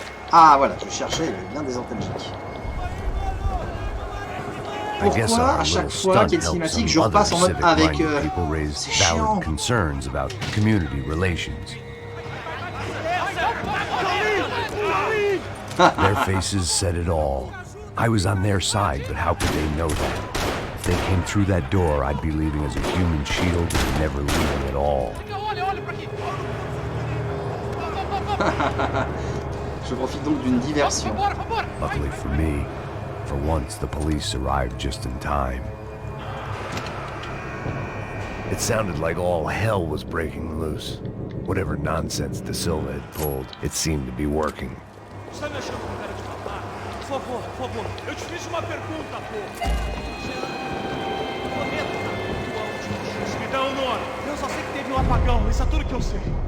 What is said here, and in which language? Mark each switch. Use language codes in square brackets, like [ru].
[fr] Ah voilà, je cherchais, il y avait bien des antalgiques. Pourquoi à chaque fois qu'il y a une cinématique, je repasse en mode avec... C'est chiant. [en] Concerns about community relations. Their faces said it all. I was on their side, but how could they know that? If they came through that door, I'd be leaving as a human shield and never leaving at all. [fr] Je profite donc d'une diversion. [en] Luckily for me, for once the police arrived just in time. It sounded like all hell was breaking loose. Whatever nonsense De Silva had pulled, it seemed to be working. [pt] Está me achando com cara de babaca? Por favor, eu te fiz uma pergunta, pô. Me dá um nome. Eu só sei que teve um apagão, isso é tudo que eu sei.